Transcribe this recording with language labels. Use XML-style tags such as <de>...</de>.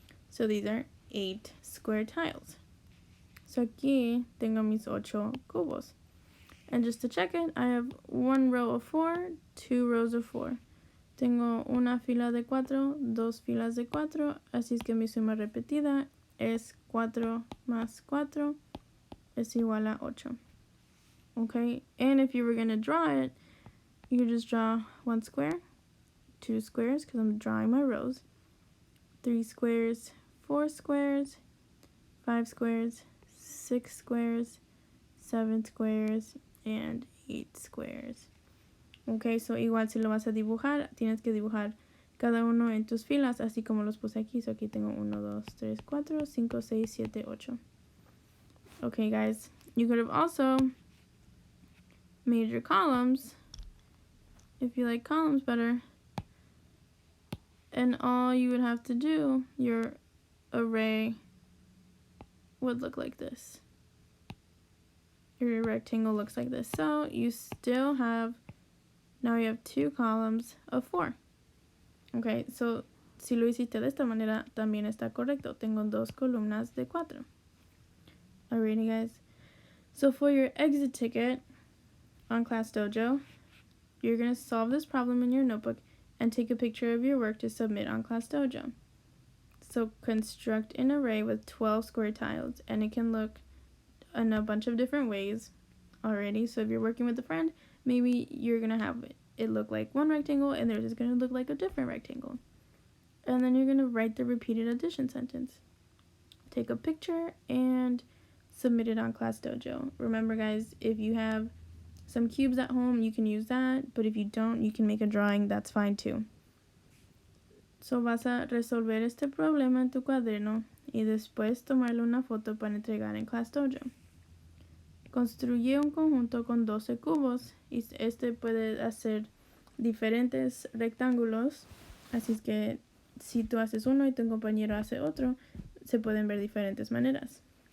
<en>So these are 8 square tiles. So</en> <es>aquí tengo mis 8 cubos.</es> <en>And just to check it, I have 1 row of 4, 2 rows of 4.</en> <es>Tengo una fila de 4, 2 filas de 4, así es que mi suma repetida es 4 más 4 es igual a 8.</es> <en>Okay, and if you were going to draw it, you could just draw 1 square, 2 squares, because I'm drawing my rows, 3 squares, 4 squares, 5 squares, 6 squares, 7 squares, and 8 squares.</en> <es>Ok, so igual si lo vas a dibujar, tienes que dibujar cada uno en tus filas, así como los puse aquí. So aquí tengo 1, 2, 3, 4, 5, 6, 7, 8.</es> <en>Okay, guys, you could have also made your columns, if you like columns better, and all you would have to do, your array would look like this. Your rectangle looks like this. So you still have, now you have 2 columns of 4.</en> <es>Okay, so si lo hiciste de esta manera, también está correcto. Tengo 2 columnas de 4.</es> <en>Alrighty, guys. So for your exit ticket on Class Dojo, you're going to solve this problem in your notebook and take a picture of your work to submit on Class Dojo. So construct an array with 12 square tiles, and it can look in a bunch of different ways already. So if you're working with a friend, maybe you're going to have it look like one rectangle and theirs is going to look like a different rectangle. And then you're going to write the repeated addition sentence. Take a picture and submit it on Class Dojo. Remember, guys, if you have some cubes at home, you can use that, but if you don't, you can make a drawing, that's fine too.</en> <es>So vas a resolver este problema en tu cuaderno y después tomarle una foto para entregar en Class Dojo. Construye un conjunto con 12 cubos y este puede hacer diferentes rectángulos, así es que si tú haces uno y tu compañero hace otro, se pueden ver diferentes maneras.</es>